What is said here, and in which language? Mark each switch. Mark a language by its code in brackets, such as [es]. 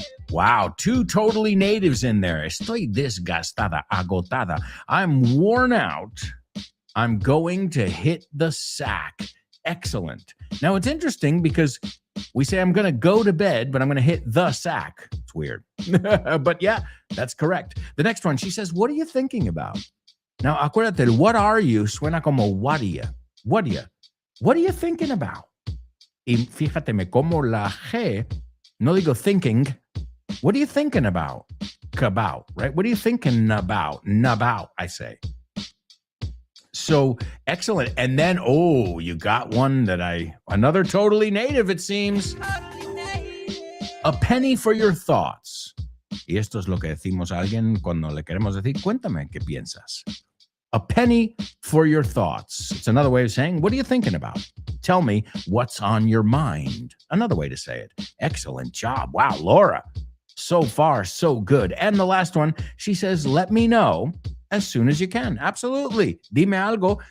[en] Wow, 2 totally natives in there. [es] Estoy desgastada, agotada. [en] I'm worn out. I'm going to hit the sack. Excellent. Now, it's interesting because we say I'm going to go to bed, but I'm going to hit the sack. It's weird. But yeah, that's correct. The next one, she says, what are you thinking about? Now, [es] acuérdate, [en] what are you? [es] Suena como [en] what are you? What are you? What are you thinking about? [es] Y fíjate, me como la G, no digo thinking. [en] What are you thinking about? About, right? What are you thinking about? About, I say. So excellent. And then, oh, you got one that another totally native, it seems. A penny for your thoughts. [es] Y esto es lo que decimos a alguien cuando le queremos decir, cuéntame qué piensas. [en] A penny for your thoughts. It's another way of saying, what are you thinking about? Tell me what's on your mind. Another way to say it. Excellent job. Wow, Laura. So far, so good. And the last one, she says, let me know as soon as you can. Absolutely. [es] Dime algo.